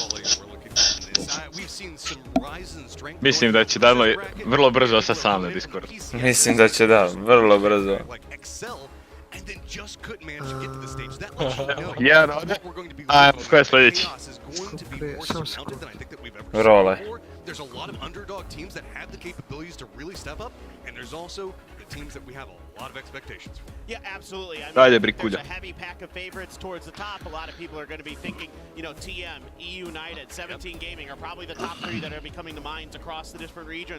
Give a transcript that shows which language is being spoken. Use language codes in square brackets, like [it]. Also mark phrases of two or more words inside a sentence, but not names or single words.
[sr] Mislim da će dan1lo vrlo brzo sa sam na Discord. Mislim da će da, vrlo brzo. Jedan ode. Ajmo, ko je sljedeći? Samo sekundu. Role. [en] There's a lot of underdog teams that have the capabilities to really step up, and there's also the teams that we have a lot of expectations for. Yeah, absolutely. I [sr] Dalje, [en] mean, [sr] Brikulja. [en] there's a heavy pack of favorites towards the top. A lot of people are going to be thinking, you know, TM, EU United, 17 Gaming are probably the top three that are becoming the minds across the different regions.